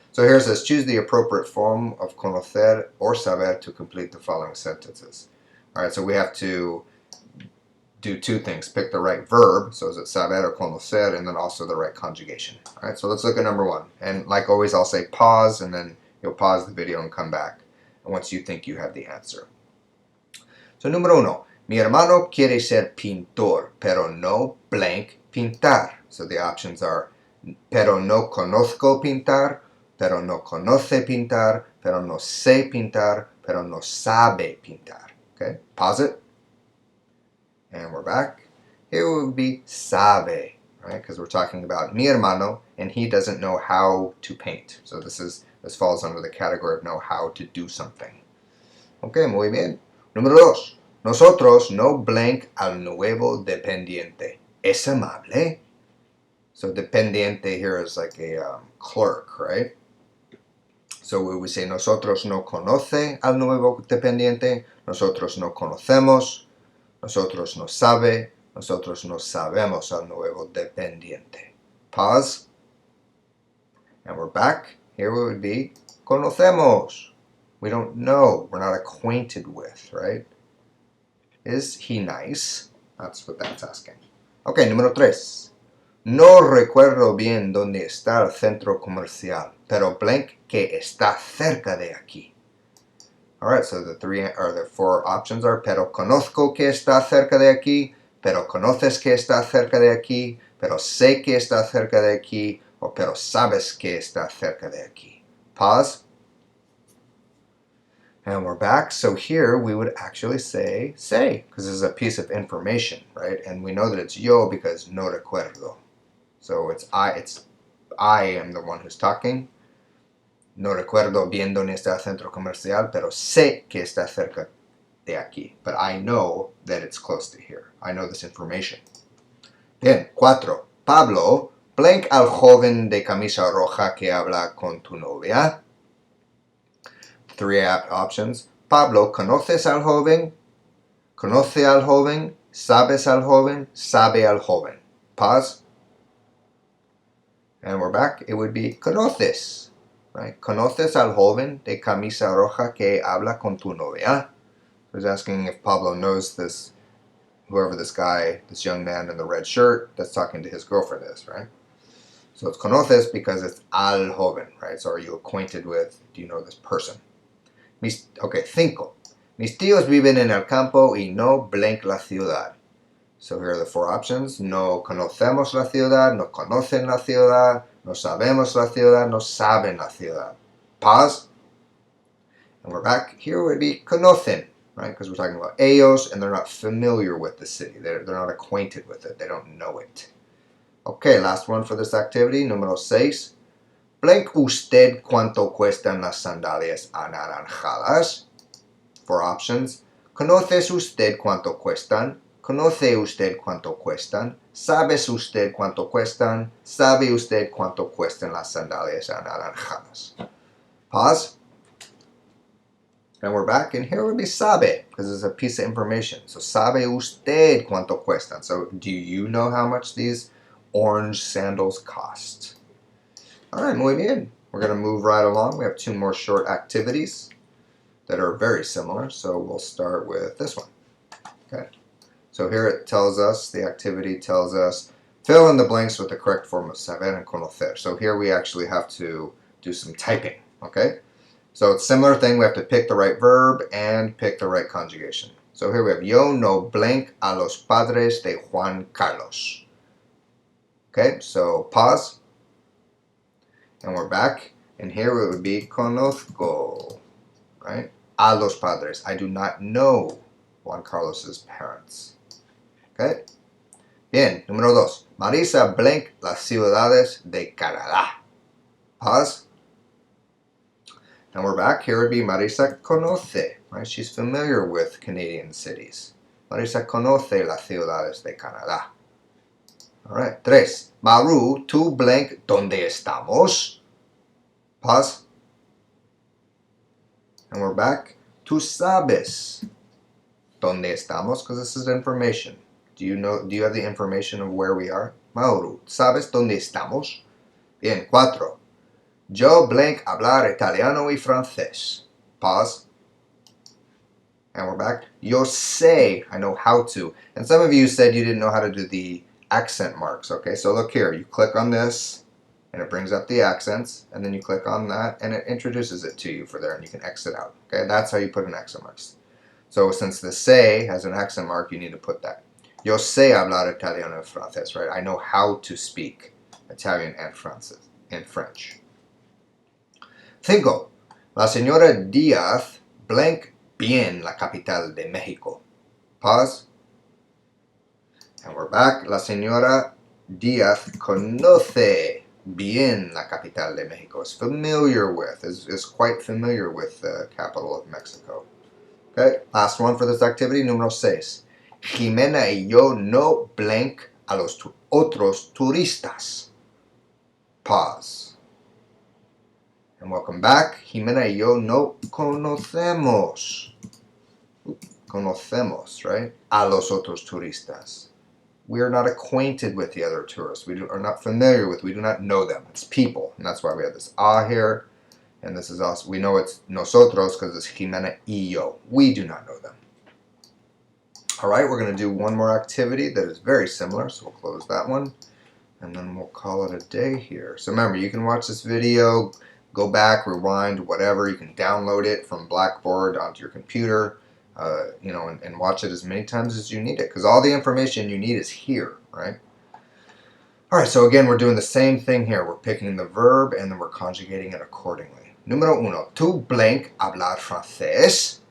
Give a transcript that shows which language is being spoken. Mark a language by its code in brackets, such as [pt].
[en] So here it says, choose the appropriate form of conocer or saber to complete the following sentences. All right, so we have to do 2 things. Pick the right verb, so is it saber or conocer, and then also the right conjugation. All right, so let's look at number 1. And like always, I'll say pause, and then you'll pause the video and come back once you think you have the answer. [es] So número 1, mi hermano quiere ser pintor, pero no blank pintar. [en] So the options are, [es] pero no conozco pintar, pero no conoce pintar, pero no sé pintar, pero no sabe pintar. [en] Okay, pause it. And we're back. Here would be sabe, right? Because we're talking about [es] mi hermano, [en] and he doesn't know how to paint. So this falls under the category of know how to do something. [es] Okay, muy bien. Número 2. Nosotros no blank al nuevo dependiente. ¿Es amable? [en] So dependiente here is like a clerk, right? So we would say, [es] nosotros no conoce al nuevo dependiente, nosotros no conocemos, nosotros no sabe, nosotros no sabemos al nuevo dependiente. [en] Pause. And we're back. Here we would be, conocemos. We don't know. We're not acquainted with, right? Is he nice? That's what that's asking. [es] Okay, número 3. No recuerdo bien dónde está el centro comercial, pero blank que está cerca de aquí. [en] Alright, so the 4 options are, [es] pero conozco que está cerca de aquí, pero conoces que está cerca de aquí, pero sé que está cerca de aquí, o pero sabes que está cerca de aquí. [en] Pause. And we're back. So here we would actually say, because this is a piece of information, right? And we know that it's yo because [es] no recuerdo. [en] So I am the one who's talking. [es] No recuerdo bien dónde está el centro comercial, pero sé que está cerca de aquí. [en] But I know that it's close to here. I know this information. [es] Bien, 4. Pablo, blank al joven de camisa roja que habla con tu novia. [en] 3 options. [es] Pablo, ¿conoces al joven? ¿Conoce al joven? ¿Sabes al joven? ¿Sabe al joven? [en] Pause. And we're back. It would be conoces, right? [es] ¿Conoces al joven de camisa roja que habla con tu novia? [en] I was asking if Pablo knows this, whoever this guy, this young man in the red shirt that's talking to his girlfriend is, right? So it's conoces because it's [es] al joven, [en] right? So are you acquainted with, do you know this person? Okay, 5. [es] Mis tíos viven en el campo y no blank la ciudad. [en] So here are the 4 options. [es] No conocemos la ciudad, no conocen la ciudad, no sabemos la ciudad, no saben la ciudad. [en] Pause. And we're back. Here would be conocen, right? Because we're talking about ellos, and they're not familiar with the city. They're not acquainted with it. They don't know it. Okay, last one for this activity. Número 6. [es] Blank usted cuánto cuestan las sandalias anaranjadas? [en] 4 options. [es] ¿Conoces usted cuánto cuestan? ¿Conoce usted cuánto cuestan? ¿Sabes usted cuánto cuestan? ¿Sabe usted cuánto cuestan las sandalias anaranjadas? [en] Pause. And we're back, and here would be sabe, because it's a piece of information. [es] So sabe usted cuánto cuestan. [en] So do you know how much these orange sandals cost? All right, [es] muy bien. [en] We're going to move right along. We have 2 more short activities that are very similar. So we'll start with this one. Okay. So here it tells us, the activity tells us, fill in the blanks with the correct form of saber and conocer. So here we actually have to do some typing. Okay. So it's a similar thing. We have to pick the right verb and pick the right conjugation. So here we have, [es] yo no blank a los padres de Juan Carlos. [en] Okay, so pause. And we're back. And here it would be conozco, right? A los padres. I do not know Juan Carlos's parents. [es] Okay? Bien, número 2. Marisa blank las ciudades de Canadá. [en] Pause. And we're back. Here would be [es] Marisa conoce, [en] right? She's familiar with Canadian cities. [es] Marisa conoce las ciudades de Canadá. [en] All right. [es] 3. Maru, tú blank, ¿dónde estamos? [en] Pause. And we're back. [es] Tú sabes dónde estamos, [en] because this is information. Do you have the information of where we are? [es] Maru, ¿sabes dónde estamos? Bien. 4. Yo blank hablar italiano y francés. [en] Pause. And we're back. [es] Yo sé, [en] I know how to. And some of you said you didn't know how to do the accent marks. Okay, so look here. You click on this, and it brings up the accents. And then you click on that, and it introduces it to you for there, and you can exit out. Okay, that's how you put in accent marks. So since the sé has an accent mark, you need to put that. [es] Yo sé hablar italiano y francés, right? [en] I know how to speak Italian and French. 5. [es] La señora Díaz blank bien la capital de México. [en] Pause. And we're back. [es] La señora Díaz conoce bien la capital de México. [en] Is familiar with, is quite familiar with the capital of Mexico. Okay, last one for this activity, número 6. [es] Jimena y yo no blank a los otros turistas. [en] Pause. And welcome back. [es] Jimena y yo no conocemos. Conocemos, right? A los otros turistas. [en] We are not acquainted with the other tourists. We are not familiar with, we do not know them. It's people. And that's why we have this here. And this is also, we know it's nosotros because it's Jimena y yo. We do not know them. All right, we're going to do one more activity that is very similar. So we'll close that one. And then we'll call it a day here. So remember, you can watch this video, go back, rewind, whatever. You can download it from Blackboard onto your computer, and watch it as many times as you need it, because all the information you need is here, right? All right, so again, we're doing the same thing here. We're picking the verb, and then we're conjugating it accordingly. [es] Número 1. Tú blank hablar francés.